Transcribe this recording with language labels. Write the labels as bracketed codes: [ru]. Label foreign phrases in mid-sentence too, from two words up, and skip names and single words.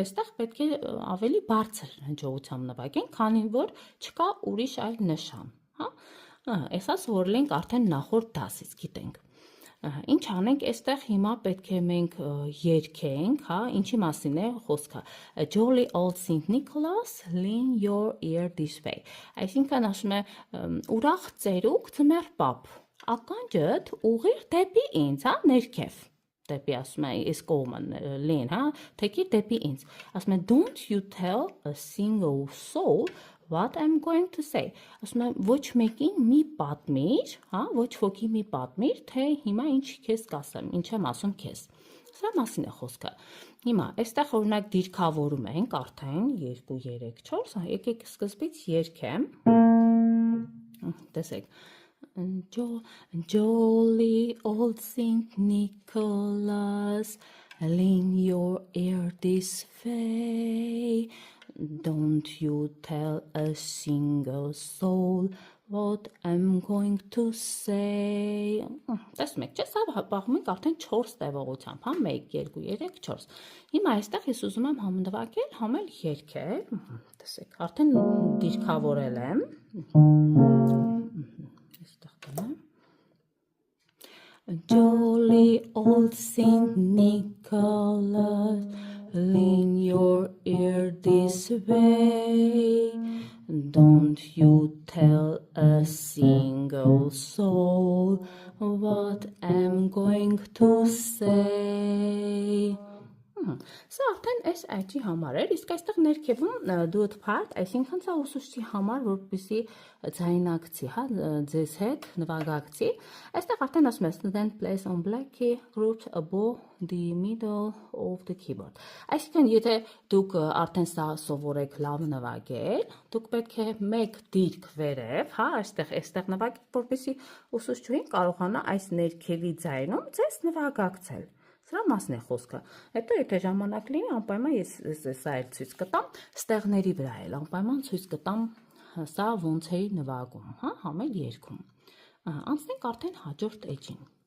[hy] այստեղ պետք է ավելի բարձր հնչողությամբ նվագենք, քանի որ չկա ուրիշ այլ նշան, հա, այսա սովորել ենք արդեն նախորդ դասից, գիտենք, ինչ անենք այստեղ հիմա պետք է մենք երգենք, հա, ինչի մասին է խոսքը, [en] Jolly Old Saint Nicholas, lean your ear this way, [hy] այսինքն ասում է ուրախ ծերուկ ձմեռ պապ, ականջդ ուղղիր դեպի ինձ, հա, ներքև, դեպի ասում է այս կողմը lean, հա, թեքիր դեպի ինձ, ասում է [en] don't you tell a single soul what I'm going to say, [hy] ասում է ոչ մեկին մի պատմիր, հա, ոչ ոքի մի պատմիր, թե հիմա ինչ քեզ կասեմ, ինչ եմ ասում քեզ, սրա մասին է խոսքը, հիմա այստեղ օրինակ դիրքավորում ենք արդեն 2, 3, 4, եկեք սկզբից երգեմ, տեսեք, [en] Jolly old Saint Nicholas, lean your ear this way, don't you tell a single soul what I'm going to say, [hy] տեսնում եք, չէ, սա պահում ենք արդեն 4 տևողությամբ, հա, 1, 2, 3, 4, հիմա այստեղ ես ուզում եմ համ նվագել, համ էլ երգել, տեսեք, արդեն դիրքավորել եմ, [en] Jolly old Saint Nicholas, lean your ear this way, don't you tell a single soul what I'm going to say. [hy] Սա արդեն այս այջի համար էր, իսկ այստեղ ներքևում [en] do-it part, [hy] այսինքն սա ուսուցչի համար, որպեսզի ձայնակցի, հա, ձեզ հետ նվագակցի, այստեղ արդեն ասում է [en] student plays on black key groups above the middle of the keyboard, [hy] այսինքն եթե դուք արդեն սա սովորեք լավ նվագել, դուք պետք է մեկ դիրք վերև, հա, այստեղ նվագեք, որպեսզի ուսուցչուհին կարողանա այս ներքևի ձայնում ձեզ նվագակցել, Սրա մասն է խոսքը, հետո եթե ժամանակ լինի, անպայման ես սա էլ ցույց կտամ, ստեղների վրա էլ անպայման ցույց կտամ սա ոնց էի նվագում, հա, համ էլ երգում։ Անցնենք արդեն հաջորդ էջին։